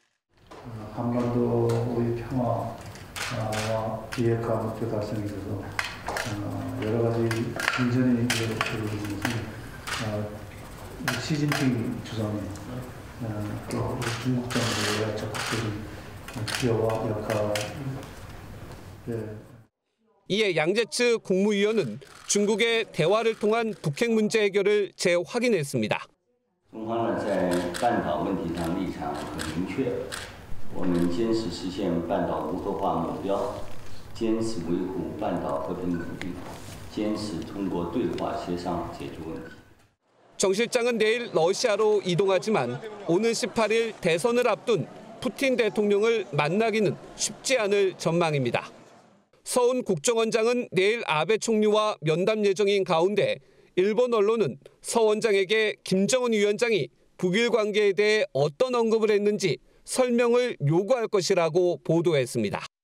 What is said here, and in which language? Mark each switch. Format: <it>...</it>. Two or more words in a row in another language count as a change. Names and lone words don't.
<ko>한반도의 평화와 비핵화 목표 달성에 있어서 여러 가지 진전이 이루어지는 것은 시진핑 주석이 또 중국 정부의 적극적인 기여와 역할. 이에 양재츠 국무위원은 중국의 대화를 통한 북핵 문제 해결을 재확인했습니다.</ko> <zh>中方呢在半岛问题上立场很明确，我们坚持实现半岛无核化目标，坚持维护半岛和平稳定，坚持通过对话协商解决问题。</zh> <ko>정 실장은 내일 러시아로 이동하지만 오는 18일 대선을 앞둔 푸틴 대통령을 만나기는 쉽지 않을 전망입니다. 서훈 국정원장은 내일 아베 총리와 면담 예정인 가운데 일본 언론은 서 원장에게 김정은 위원장이 북일 관계에 대해 어떤 언급을 했는지 설명을 요구할 것이라고 보도했습니다.</ko>